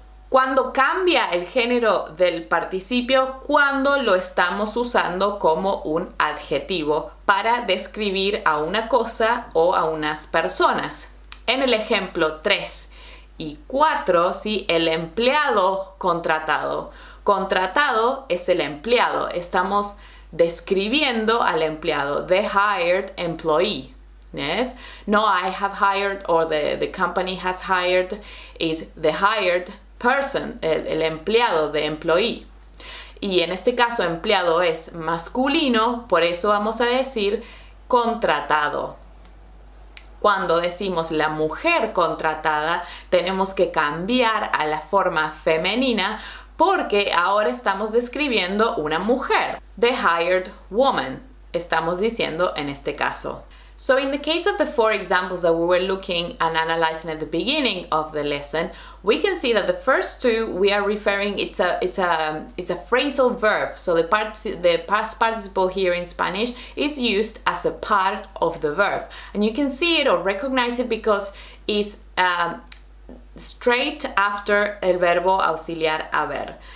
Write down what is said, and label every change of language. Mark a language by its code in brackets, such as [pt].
[es] Cuando cambia el género del participio, cuando lo estamos usando como un adjetivo para describir a una cosa o a unas personas. En el ejemplo 3 y 4, ¿sí? El empleado contratado. Contratado es el empleado. Estamos describiendo al empleado. [en] The hired employee. Yes? No, I have hired or the company has hired is the hired person, el empleado, the employee. [es] Y en este caso empleado es masculino, por eso vamos a decir contratado. Cuando decimos la mujer contratada, tenemos que cambiar a la forma femenina porque ahora estamos describiendo una mujer. [en] The hired woman, [es] estamos diciendo en este caso. [en] So in the case of the 4 examples that we were looking and analyzing at the beginning of the lesson, we can see that the first 2 we are referring, it's a phrasal verb. So the past participle here in Spanish is used as a part of the verb, and you can see it or recognize it because it's straight after [es] el verbo auxiliar haber.